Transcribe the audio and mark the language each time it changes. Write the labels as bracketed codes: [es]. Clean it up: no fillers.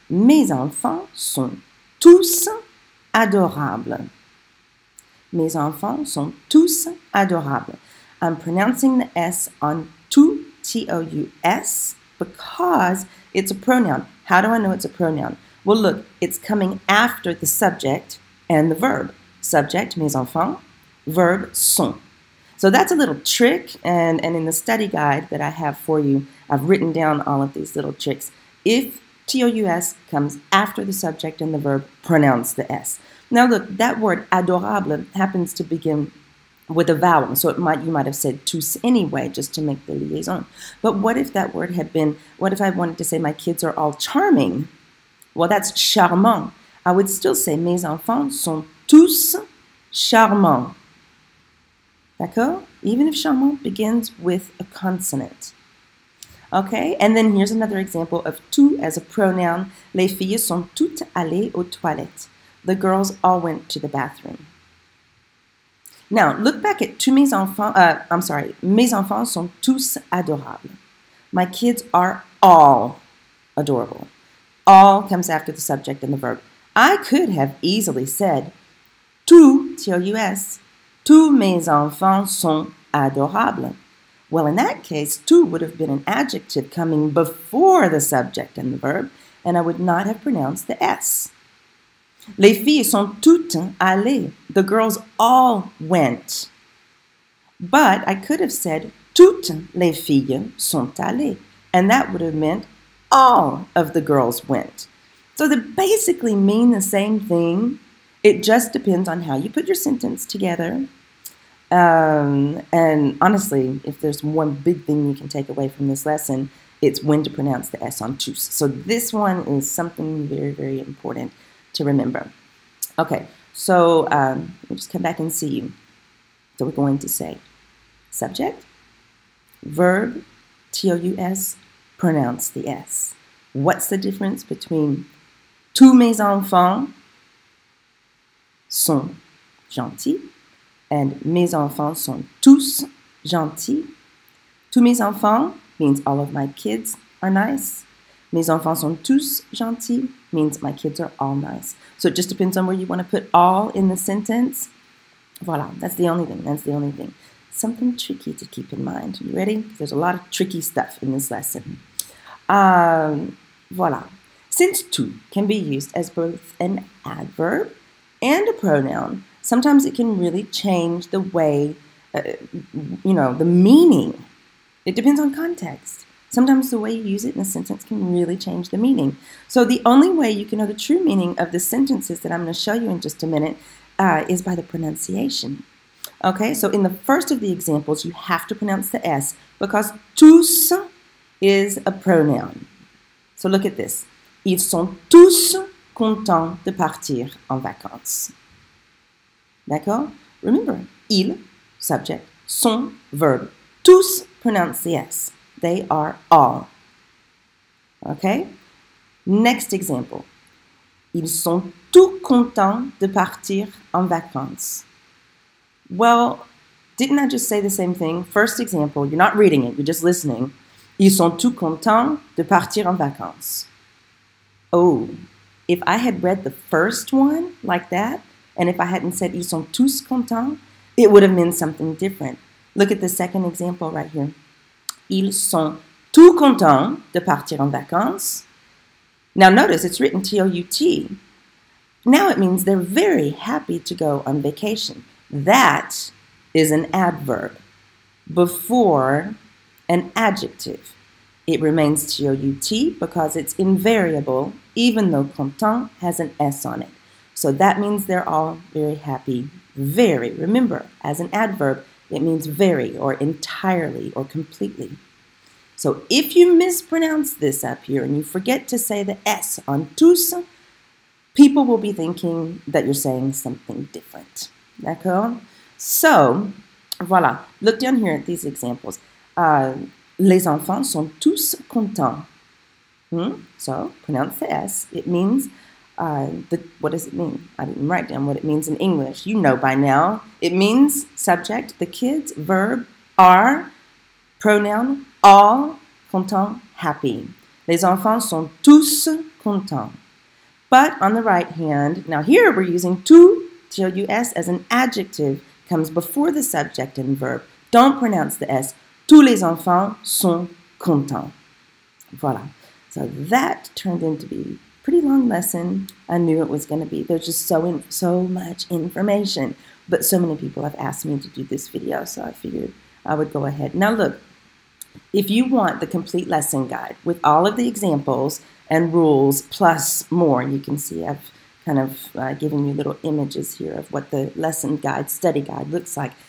[fr] Mes enfants sont tous adorables. Mes enfants sont tous adorables. [en] I'm pronouncing the S on tout, T-O-U-S, because it's a pronoun. How do I know it's a pronoun? Well, look, it's coming after the subject and the verb. Subject, [fr] mes enfants, [en] verb, sont. So that's a little trick, and in the study guide that I have for you, I've written down all of these little tricks. If TOUS comes after the subject and the verb, pronounce the S. Now look, that word adorable happens to begin with a vowel, so you might have said tous anyway, just to make the liaison. But what if that word had been, what if I wanted to say my kids are all charming? Well, that's charmant. I would still say [fr] mes enfants sont tous charmants. D'accord? [en] Even if charmant begins with a consonant. Okay, and then here's another example of tout as a pronoun. [fr] Les filles sont toutes allées aux toilettes. [en] The girls all went to the bathroom. Now, look back at [fr] mes enfants sont tous adorables. [en] My kids are all adorable. All comes after the subject and the verb. I could have easily said, tous, T-O-U-S, [fr] tous mes enfants sont adorables. [en] Well, in that case, tout would have been an adjective coming before the subject and the verb, and I would not have pronounced the S. [fr] Les filles sont toutes allées. [en] The girls all went. But I could have said, [fr] toutes les filles sont allées, [en] and that would have meant all of the girls went. So they basically mean the same thing. It just depends on how you put your sentence together. And honestly, if there's one big thing you can take away from this lesson, it's when to pronounce the S on tous. So this one is something very, very important to remember. Okay, so we'll just come back and see you. So we're going to say subject, verb, T-O-U-S, pronounce the S. What's the difference between [fr] tous mes enfants sont gentils and mes enfants sont tous gentils? Tous mes enfants [en] means all of my kids are nice. [fr] Mes enfants sont tous gentils [en] means my kids are all nice. So it just depends on where you want to put all in the sentence. Voila, that's the only thing. That's the only thing. Something tricky to keep in mind. You ready? There's a lot of tricky stuff in this lesson. Voila. Since tout can be used as both an adverb and a pronoun, sometimes it can really change the way, the meaning. It depends on context. Sometimes the way you use it in a sentence can really change the meaning. So the only way you can know the true meaning of the sentences that I'm going to show you in just a minute is by the pronunciation. Okay, so in the first of the examples, you have to pronounce the S because tous is a pronoun. So look at this. [fr] Ils sont tous contents de partir en vacances. [en] D'accord? Remember, ils, subject, sont, verb. Tous, pronounce the S. They are all. Okay? Next example. [fr] Ils sont tous contents de partir en vacances. [en] Well, didn't I just say the same thing? First example, you're not reading it, you're just listening. [fr] Ils sont tous contents de partir en vacances. [en] Oh, if I had read the first one like that, and if I hadn't said [fr] ils sont tous contents, [en] it would have meant something different. Look at the second example right here. [fr] Ils sont tous contents de partir en vacances. [en] Now notice it's written T-O-U-T. Now it means they're very happy to go on vacation. That is an adverb before an adjective. It remains T-O-U-T because it's invariable, even though content has an S on it. So that means they're all very happy. Very. Remember, as an adverb, it means very or entirely or completely. So if you mispronounce this up here and you forget to say the S on tous, people will be thinking that you're saying something different. D'accord? So, voilà. Look down here at these examples. [fr] Les enfants sont tous contents. [en] So, pronounce the S. It means, what does it mean? I didn't write down what it means in English. You know by now. It means subject, the kids, verb, are, pronoun, all, content, happy. Les enfants sont tous contents. But on the right hand, now here we're using tout T-O-U-S, as an adjective, comes before the subject and verb. Don't pronounce the S. [fr] Tous les enfants sont contents. Voilà. [en] So that turned into be a pretty long lesson. I knew it was going to be. There's just so much information. But so many people have asked me to do this video, so I figured I would go ahead. Now look, if you want the complete lesson guide with all of the examples and rules plus more, you can see I've kind of given you little images here of what the lesson guide, study guide looks like.